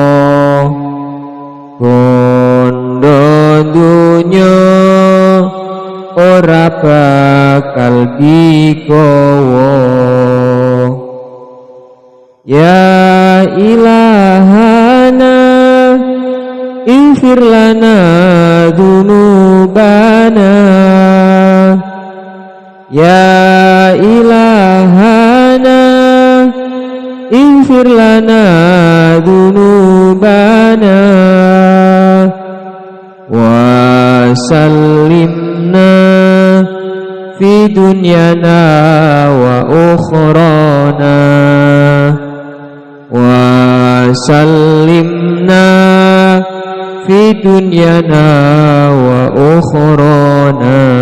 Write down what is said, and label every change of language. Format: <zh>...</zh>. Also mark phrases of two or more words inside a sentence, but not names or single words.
<jv>bondo dunya ora bakal digawa</jv> <ar>يا إلهنا اغفر لنا ذنوبنا يا إلهنا اغفر لنا ذنوبنا وسلمنا في دنيانا وأخرانا وسلمنا في دنيانا وأخرانا.</ar>